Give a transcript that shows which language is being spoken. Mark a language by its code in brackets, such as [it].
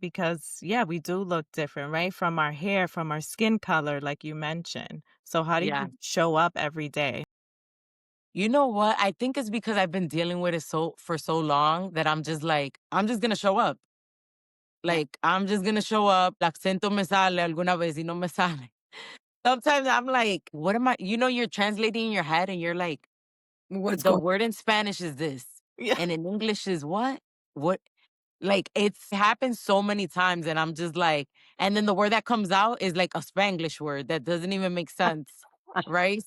[en] Because yeah, we do look different, right? From our hair, from our skin color, like you mentioned. So how do Yeah. you show up every day? You know what? I think it's because I've been dealing with it for so long that I'm just like, I'm just gonna show up. Like, I'm just gonna show up. [es] El acento me sale alguna vez y no me sale. [en] Sometimes I'm like, what am I? You're translating in your head and you're like, What's the going word in Spanish is this. Yeah. And in English is what? What? Like, it's happened so many times, and I'm just like, and then the word that comes out is like a Spanglish word that doesn't even make sense, right?